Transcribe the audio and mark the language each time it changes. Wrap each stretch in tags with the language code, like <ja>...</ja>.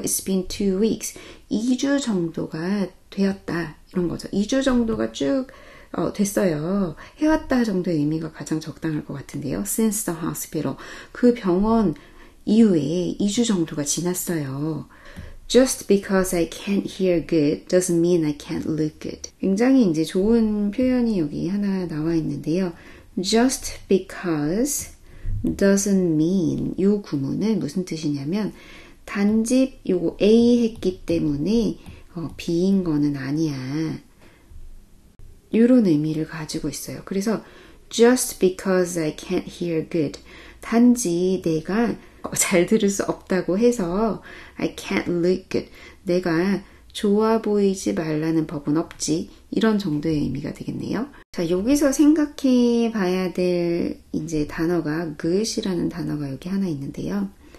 <en>It's been 2 weeks.</en> <ko>2주 정도가 되었다 이런 거죠. 2주 정도가 쭉 됐어요. 해왔다 정도의 의미가 가장 적당할 것 같은데요.</ko> <en>Since the hospital.</en> <ko>그 병원 이후에 2주 정도가 지났어요.</ko> <en>Just because I can't hear good doesn't mean I can't look good.</en> <ko>굉장히 이제 좋은 표현이 여기 하나 나와 있는데요.</ko> <en>Just because doesn't mean</en> <ko>이 구문은 무슨 뜻이냐면 단지 요거 A 했기 때문에 B인 거는 아니야. 이런 의미를 가지고 있어요.</ko> <en>그래서 just because I can't hear good.</en> <ko>단지 내가 잘 들을 수 없다고 해서</ko> <en>I can't look good.</en> <ko>내가 좋아 보이지 말라는 법은 없지. 이런 정도의 의미가 되겠네요. 자, 여기서 생각해 봐야 될 이제 단어가 good이라는 단어가 여기 하나 있는데요.</ko>